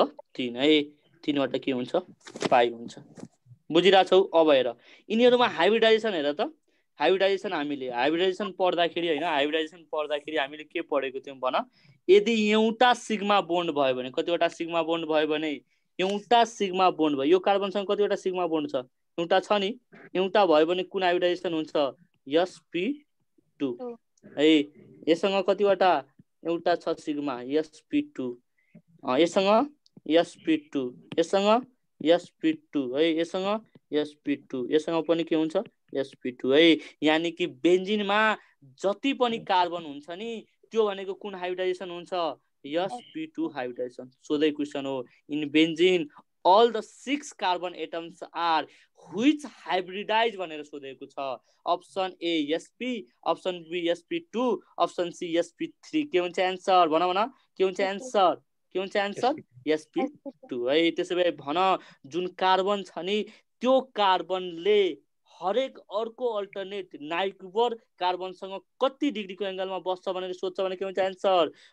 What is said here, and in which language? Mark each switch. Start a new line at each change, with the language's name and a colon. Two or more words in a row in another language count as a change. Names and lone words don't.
Nepali: 3 है तीनवटा के हुन्छ पाइ हुन्छ बुझिराछौ अब हेर यिनीहरुमा हाइब्रिडाइजेसन हेर त हाइब्रिडाइजेसन पढ्दाखेरि हैन हाइब्रिडाइजेसन पढ्दाखेरि हामीले के पढेको थियौं भन यदि एउटा
English: sigma bond
Nepali: भयो भने कतिवटा
English: sigma bond
Nepali: भयो भने एउटा
English: sigma bond
Nepali: भयो यो कार्बनसँग कतिवटा
English: sigma bond
Nepali: छ एउटा छ नि एउटा भयो भने कुन हाइब्रिडाइजेसन हुन्छ sp2 है यससँग कतिवटा एउटा छ सिग्मा sp2 यससँग sp2 यससँग sp2 है यससँग sp2 यससँग पनि के हुन्छ sp2 है यानी कि बेन्जिनमा जति पनि कार्बन हुन्छ नि त्यो भनेको कुन हाइब्रिडाइजेसन हुन्छ
English: sp2 hybridization
Nepali: सोधै क्वेशन हो इन बेन्जिन
English: all the 6 carbon atoms are which hybridize
Nepali: भनेर सोधेको छ
English: option A
Nepali: sp
English: option B
Nepali: sp2
English: option C
Nepali: sp3 के हुन्छ आन्सर भन के हुन्छ आन्सर sp2 है त्यसैले भन जुन कार्बन छ नि त्यो कार्बनले हरेक अर्को अल्टरनेट नाइट्रोबर कार्बनसँग कति डिग्रीको एंगलमा बस्छ भनेर सोध्छ भने के हुन्छ आन्सर